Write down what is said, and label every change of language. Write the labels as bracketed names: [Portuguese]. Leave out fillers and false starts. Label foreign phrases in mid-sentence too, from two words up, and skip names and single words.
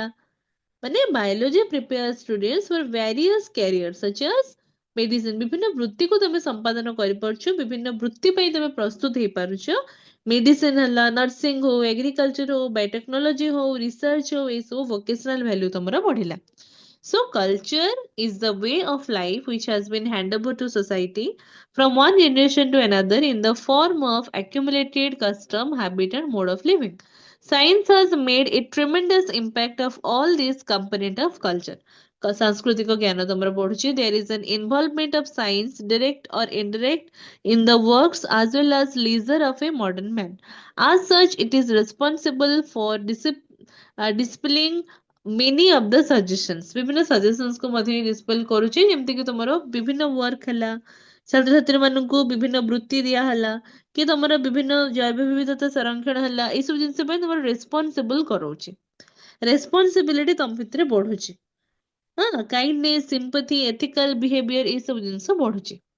[Odia] ମାନେ [English] biology prepare students for various career such as medicine, [Odia] ବିଭିନ୍ନ ବୃତ୍ତିକୁ ତମେ ସମ୍ପାଦନ କରିପାରୁଛ, ବିଭିନ୍ନ ବୃତ୍ତି ପାଇଁ ତମେ ପ୍ରସ୍ତୁତ ହେଇପାରୁଛ। ମେଡିସିନ ହେଲା, ନର୍ସିଂ ହଉ, ଏଗ୍ରିକଲଚର ହଉ, ବାୟୋଟେକ୍ନୋଲୋଜି ହଉ, ରିସର୍ଚ୍ଚ ହଉ, ଏସବୁ [English] vocational value [Odia] ତମର ବଢିଲା। [English] So culture is the way of life which has been handed over to society from one generation to another in the form of accumulated custom, habit and mode of living. Science has made a tremendous impact of all these component of culture. [Odia] ସାଂସ୍କୃତିକ ଜ୍ଞାନ ତମର ବଢ଼ୁଛି, [English] there is an involvement of science direct or indirect in the works as well as leisure of a modern man. As such it is responsible for dispelling many of the suggestions, [Odia] ବିଭିନ୍ନ suggestions को ମଧ୍ୟ dispel କରୁଛି, ଯେମିତି କି ତମର ବିଭିନ୍ନ work ହେଲା, ଛାତ୍ରଛାତ୍ରୀ ମାନଙ୍କୁ ବିଭିନ୍ନ ବୃତ୍ତି ଦିଆ ହେଲା, କି ତମର ବିଭିନ୍ନ ଜୈବ ବିବିଧତା ସଂରକ୍ଷଣ ହେଲା, ଏଇ ସବୁ ଜିନିଷ ପାଇଁ ତମର ରେସ୍ପନ୍ସିବଲ କରଉଛି। ରେସ୍ପନ୍ସିବିଲିଟି ତମ ଭିତରେ ବଢୁଛି। ହଁ [English] kindness sympathy ethical behavior [Odia] ଏଇ ସବୁ ଜିନିଷ ବଢୁଛି।